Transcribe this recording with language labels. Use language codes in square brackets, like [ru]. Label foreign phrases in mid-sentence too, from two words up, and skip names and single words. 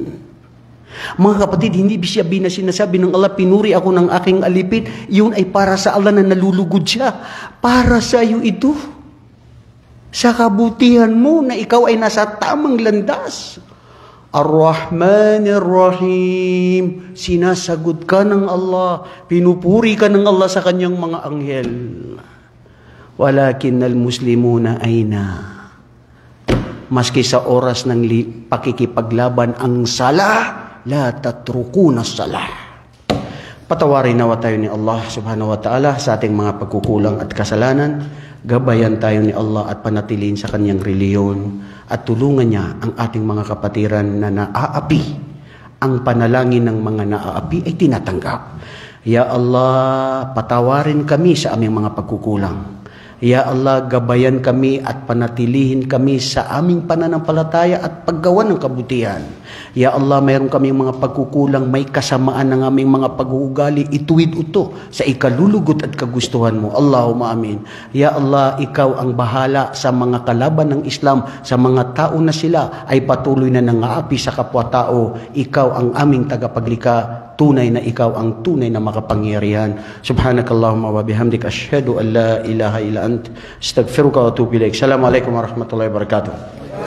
[tl] Mga kapatid, hindi siya sinasabi ng Allah, pinuri ako ng aking alipin, yun ay para sa Allah na nalulugod siya. Para sa iyo ito. Sa kabutihan mo na ikaw ay nasa tamang landas. [ar] الرحمن الرحيم, [tl] sinasagot ka ng Allah, pinupuri ka ng Allah sa kanyang mga anghel. [ar] ولكن المسلمون أين, [tl] maski sa oras ng pakikipaglaban ang sala, [ar] لا تتركون صلاة. [tl] Patawarin nawa tayo ni Allah [ar] سبحانه وتعالى [tl] sa ating mga pagkukulang at kasalanan. Gabayan tayo ni Allah at panatilihin sa kanyang reliyon at tulungan niya ang ating mga kapatiran na naaapi. Ang panalangin ng mga naaapi ay tinatanggap. [ar] يا الله, [tl] patawarin kami sa aming mga pagkukulang. [ar] يا الله, [tl] gabayan kami at panatilihin kami sa aming pananampalataya at paggawa ng kabutihan. [ar] يا الله, [tl] mayroon kaming mga pagkukulang, may kasamaan ng aming mga pag-uugali, ituwid ito sa ikalulugot at kagustuhan mo. [ar] اللهم آمين. يا الله, [tl] ikaw ang bahala sa mga kalaban ng Islam, sa mga tao na sila ay patuloy na nangaapi sa kapwa-tao. Ikaw ang aming tagapaglikha, tunay na ikaw ang tunay na makapangyarihan. [ar] سبحانك اللهم وبحمدك أشهد أن لا إله إلا أنت أستغفرك وأتوب إليك. السلام عليكم ورحمة الله وبركاته.